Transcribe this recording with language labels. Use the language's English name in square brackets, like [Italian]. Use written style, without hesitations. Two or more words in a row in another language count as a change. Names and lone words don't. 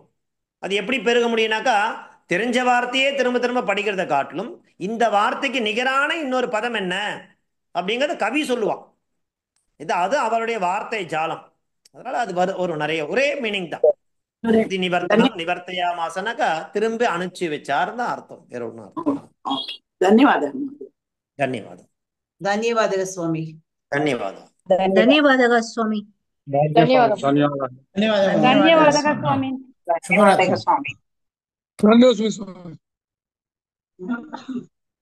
[Tamil] அது எப்படி பெருக முடியும்னாக்கா தெரிஞ்ச வார்த்தையே திரும்ப திரும்ப படிக்கிறத காட்டிலும் இந்த வார்த்தைக்கு நிகரான இன்னொரு பதம் என்ன அப்படிங்கிறத கவி சொல்லுவான். அது அவருடைய வார்த்தை ஜாலம். அதனால அது ஒரு நிறைய ஒரே மீனிங் தான். நிவர்த்தனம் நிவர்த்தையா மாசனாக்கா திரும்ப அனுப்பிச்சு வச்சாருன்னு அர்த்தம், வேற ஒன்றும் அர்த்தம். [Kannada] ಧನ್ಯವಾದ. ಧನ್ಯವಾದ. ಧನ್ಯವಾದಗಳು ಸ್ವಾಮಿ. ಧನ್ಯವಾದ. ಧನ್ಯವಾದಗಳು ಸ್ವಾಮಿ. ಧನ್ಯವಾದ ಸ್ವಾಮಿ. ಸ್ವಾಮಿ.